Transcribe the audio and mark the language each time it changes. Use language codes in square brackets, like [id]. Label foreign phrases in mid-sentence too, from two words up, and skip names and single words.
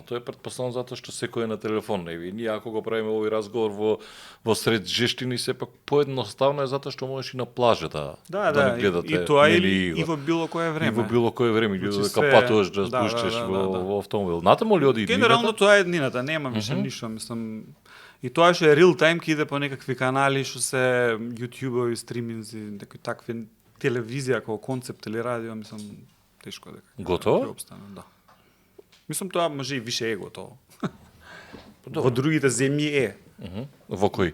[mk] Тоа е претпоставено затоа што секој е на телефон, и ние ако го правиме овој разговор во сред жештини, сепак поедноставно е затоа што можеш и на плажата да не гледате. И тоа и во било кое време. И во било кое време, дека патуваш да спуштиш во автомобил. Натаму ли оди иднината? Генерално тоа е еднината, нема више ништо, мислам. И тоа што е [en] real time [mk] ки иде по некакви канали што се YouTube-ови, стриминзи, некои такви телевизија како концепт или радио, мислам тешко дека. Готово? Да. Мислам тоа може и више е готово. Во другите земји е. Во кои?